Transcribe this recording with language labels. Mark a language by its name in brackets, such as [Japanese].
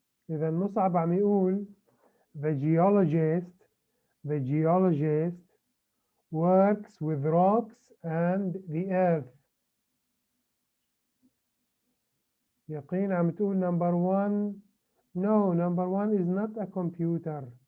[Arabic] إذا مصعب عم يقول [English] the geologist works with rocks and the earth. [Arabic] يقين عم تقول [English] number one. No, number one is not a computer.